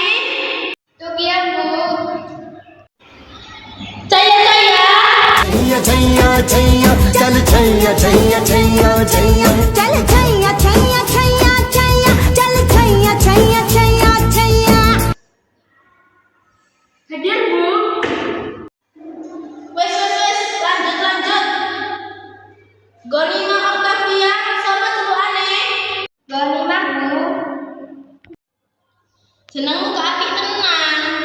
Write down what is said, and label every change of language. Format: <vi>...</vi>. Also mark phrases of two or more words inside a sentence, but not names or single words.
<jv>Tukiam, Bu. Caya-caya.</jv> <hi>छैया छैया चल छैया छैया छैया छैया चल छैया छैया छैया छैया चल छैया छैया छैया छैया</hi> <jv>Hadir, Bu. Wes, lanjut. Gonima Octavia, sapa celukane? Gonima, Bu. Jenengmu kok apik tenan.</jv>